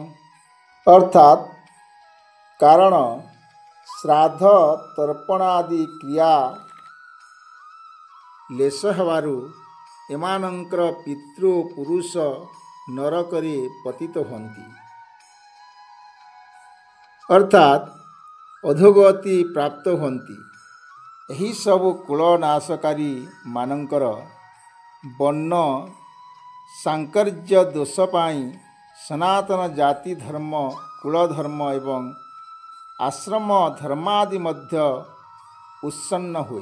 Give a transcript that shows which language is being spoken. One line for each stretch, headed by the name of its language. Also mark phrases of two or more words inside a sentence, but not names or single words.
Odia: ଅର୍ଥାତ କାରଣ ଶ୍ରାଦ୍ଧ ତର୍ପଣାଦି କ୍ରିୟା ଲେଶ ହେବାରୁ ଏମାନଙ୍କର ପିତୃ ପୁରୁଷ ନରକରେ ପତିତ ହୁଅନ୍ତି। ଅର୍ଥାତ ଅଧୋଗତି ପ୍ରାପ୍ତ ହୁଅନ୍ତି। ଏହି ସବୁ କୁଳନାଶକାରୀ ମାନଙ୍କର ବର୍ଣ୍ଣ ସାଙ୍କର୍ଯ୍ୟ ଦୋଷ ପାଇଁ ସନାତନ ଜାତି ଧର୍ମ, କୁଳଧର୍ମ ଏବଂ ଆଶ୍ରମ ଧର୍ମାଦି ମଧ୍ୟ ଉତ୍ସନ୍ନ ହୁଏ।